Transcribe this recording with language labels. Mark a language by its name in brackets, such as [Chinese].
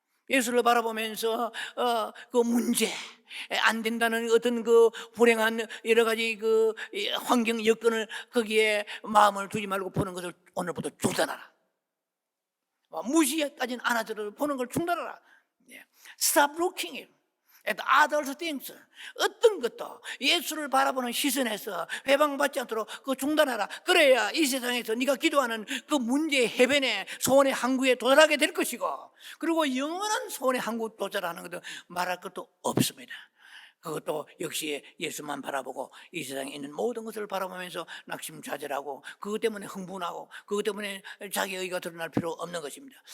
[Korean] 예수를 바라보면서 그 문제, 안 된다는 어떤 그 불행한 여러 가지 그 환경 여건을 거기에 마음을 두지 말고 보는 것을 오늘부터 중단하라. 무시까지는 안 하더라도 보는 걸 중단하라. [English] Stop looking at other things. [Korean] 어떤 것도 예수를 바라보는 시선에서 회방받지 않도록 그 중단하라. 그래야 이 세상에서 네가 기도하는 그 문제의 해변에 소원의 항구에 도달하게 될 것이고, 그리고 영원한 소원의 항구 도달하는 것도 말할 것도 없습니다. 그것도 역시 예수만 바라보고 이 세상에 있는 모든 것을 바라보면서 낙심좌절하고 그것 때문에 흥분하고 그것 때문에 자기 의의가 드러날 필요 없는 것입니다.